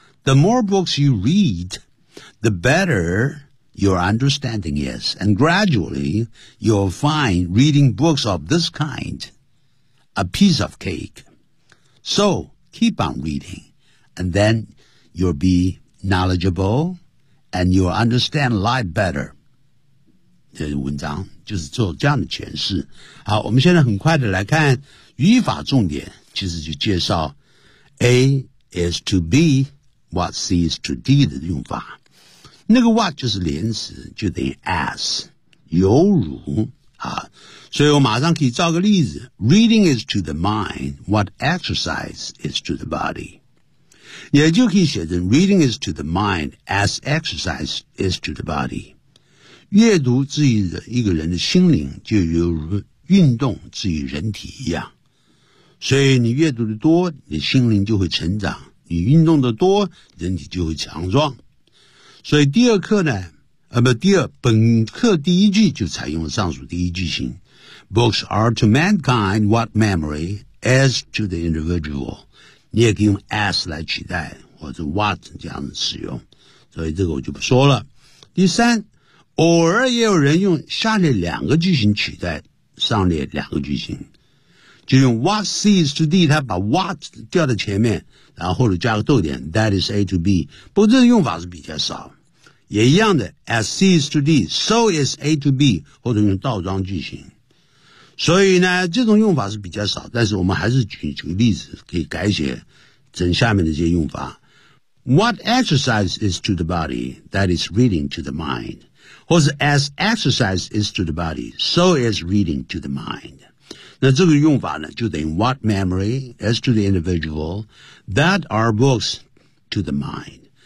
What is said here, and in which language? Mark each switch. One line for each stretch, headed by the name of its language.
English: The more books you read, the better your understanding is. And gradually, you'll find reading books of this kind a piece of cake. So, keep on reading. And then you'll be knowledgeable and you'll understand life better.
Chinese: 这文章就是做这样的诠释。好，我们现在很快的来看语法重点，其实就介绍 A
English: is to be, what C is to D
Chinese: 的用法。那个 what 就是连词，就等于 as, 犹如啊。所以我马上可以造个例子
English: ,reading is to the mind, what exercise is to the body。
Chinese: 也就可以写成
English: reading is to the mind, as exercise is to the body。
Chinese: 阅读治愈的一个人的心灵就犹如运动治愈人体一样。所以你阅读的多，你心灵就会成长，你运动的多，人体就会强壮。所以第二课呢，本课第一句就采用了上述第一句型。
English: Books are to mankind what memory is to the individual.
Chinese: 你也可以用 as 来取代，或者 what 这样子使用。所以这个我就不说了。第三，偶尔也有人用下列两个句型取代上列两个句型。就用
English: what C is to D,
Chinese: 他把 what 掉在前面，然后或者加个逗点 ,
English: that is A to B。
Chinese: 不过这个用法是比较少。也一样的
English: ,as C is to D,so is A to B,
Chinese: 或者用倒装句型。所以呢这种用法是比较少，但是我们还是举个例子可以改写整下面的这些用法。
English: What exercise is to the body, that is reading to the mind.
Chinese: 或是
English: as exercise is to the body, so is reading to the mind.
Chinese: 那这个用法呢就等于
English: what memory is to the individual, that are books to the mind.